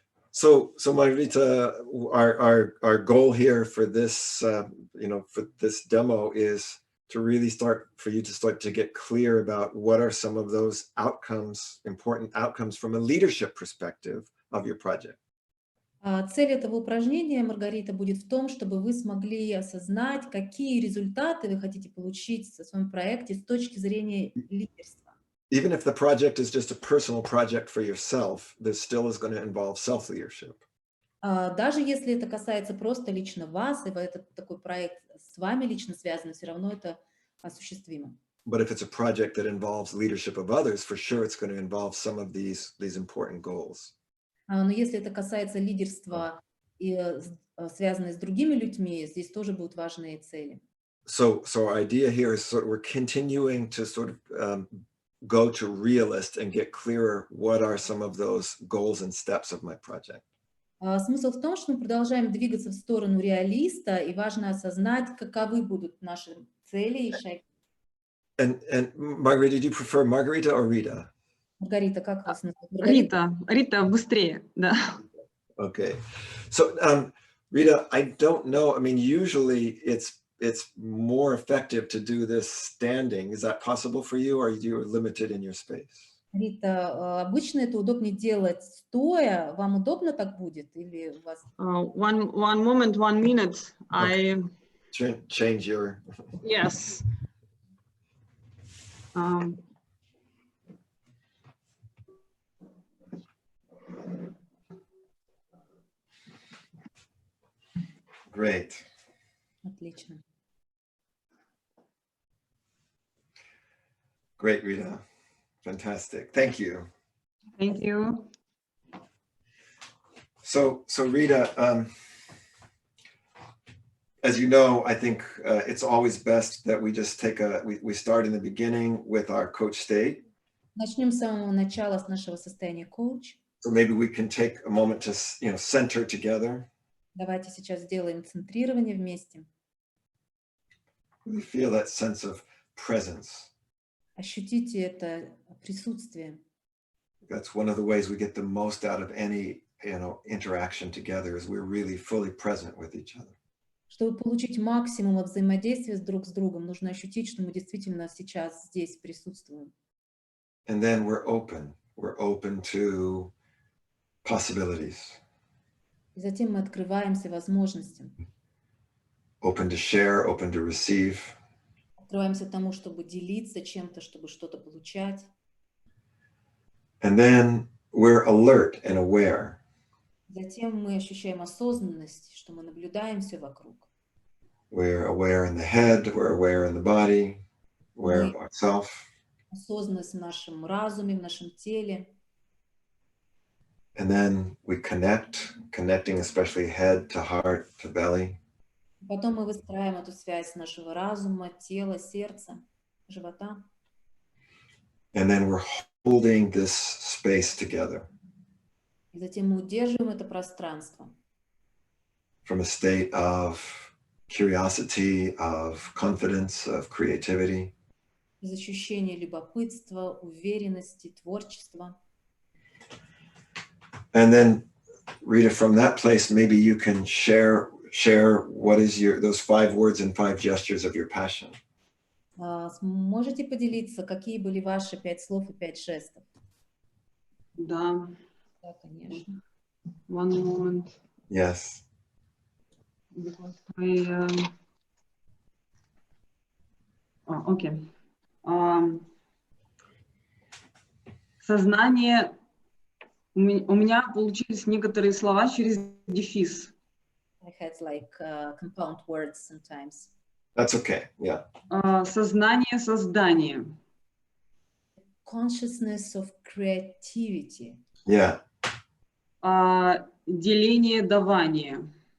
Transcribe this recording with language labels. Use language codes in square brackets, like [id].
[en] So Margarita, our goal here for this, for this demo is to really for you to start to get clear about what are some of those outcomes, important outcomes from a leadership perspective of your project. [ru] Цель этого упражнения, Маргарита, будет в том, чтобы вы смогли осознать, какие результаты вы хотите получить в своем проекте с точки зрения лидерства. [en] Even if the project is just a personal project for yourself, this still is going to involve self-leadership. [ru] Даже если это касается просто лично вас, и этот такой проект с вами лично связан, все равно это осуществимо. [en] But if it's a project that involves leadership of others, for sure it's going to involve some of these important goals. [ru] Но если это касается лидерства, и связанное с другими людьми, здесь тоже будут важные цели. [en] So our idea here is we're continuing to go to realist and get clearer what are some of those goals and steps of my project. [ru] Смысл в том, что мы продолжаем двигаться в сторону реалиста, и важно осознать, каковы будут наши цели и шаги. [en] And Margarita, do you prefer Margarita or Rita? [ru] Маргарита, как вас называют? Рита, быстрее, да. [en] Okay. So, Rita, I don't know. I mean, usually it's more effective to do this standing. Is that possible for you, or are you limited in your space? Рита, обычно это удобнее делать стоя. Вам удобно так будет? Или у вас... One moment, 1 minute. Okay. Change your... Yes. Great. [ru] Отлично. [en] Great, Rita. Fantastic. Thank you. Thank you. So Rita, as you know, I think it's always best that we just we start in the beginning with our coach state. [ru] Начнем с самого начала, с нашего состояния коуч. [en] So maybe we can take a moment to, center together. [ru] Давайте сейчас сделаем центрирование вместе. [en] We feel that sense of presence. [ru] Ощутите это присутствие. [en] That's one of the ways we get the most out of any, interaction together, is we're really fully present with each other. [ru] Чтобы получить максимум от взаимодействия друг с другом, нужно ощутить, что мы действительно сейчас здесь присутствуем. [en] And then we're open to possibilities. [ru] И затем мы открываемся возможностям. [en] Open to share, open to receive. [ru] Открываемся тому, чтобы делиться чем-то, чтобы что-то получать. [en] And then we're alert and aware. [ru] Затем мы ощущаем осознанность, что мы наблюдаем все вокруг. [en] We're aware in the head, we're aware in the body, aware of ourselves. [ru] Осознанность в нашем разуме, в нашем теле. [en] And then we connecting especially head to heart to belly. [ru] Потом мы выстраиваем эту связь нашего разума, тела, сердца, живота. [en] And then we're holding this space together. [ru] И затем мы удерживаем это пространство. [en] From a state of curiosity, of confidence, of creativity. [ru] Из ощущения любопытства, уверенности, творчества. [en] And then, Rita, from that place, maybe you can share what is those 5 words and 5 gestures of your passion. [ru] Можете поделиться, какие были ваши 5 слов и 5 жестов? Да. Да, конечно. [en] One moment. Yes. Because okay. [ru] Сознание. У меня получились некоторые слова через дефис. [en] I had like compound words sometimes. That's okay. Yeah. [ru] Сознание, создание. [en] Consciousness of creativity. Yeah. [ru] Деление, давание.